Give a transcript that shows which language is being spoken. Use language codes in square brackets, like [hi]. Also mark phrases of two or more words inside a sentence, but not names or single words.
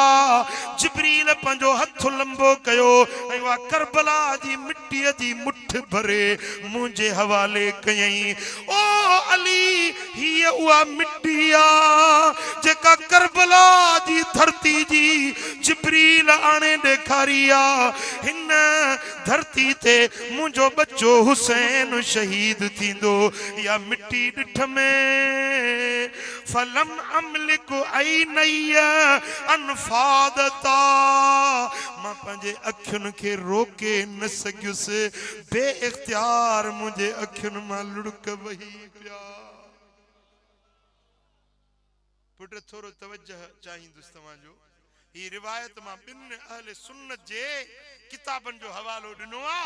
[sd] जिब्रील पंजो हथ लंबो कयो ऐं वा करबला जी मिट्टीअ जी मुठ भरे मुंहिंजे हवाले कयई। ओ अली, हीअ उहा मिट्टी आ जेका करबला जी धरती जी जिब्रील आणे ॾेखारी आ। हिन धरती ते मुझो बच्चो हुसैन शहीद थींदो। या मिट्टी ॾिठ में [ar] فلم أملك عينيّ أن فاضتا, [sd] मां पंहिंजे अखियुनि खे रोके न सघियुसि, बे इख्तियार मुंहिंजे अखियुनि मां लुड़क वही पिया। पुट थोरो तवज्जो चाहींदुसि तव्हांजो। ही रिवायत मां ॿिन अहले सुन्नत जे किताबनि जो हवालो ॾिनो आहे।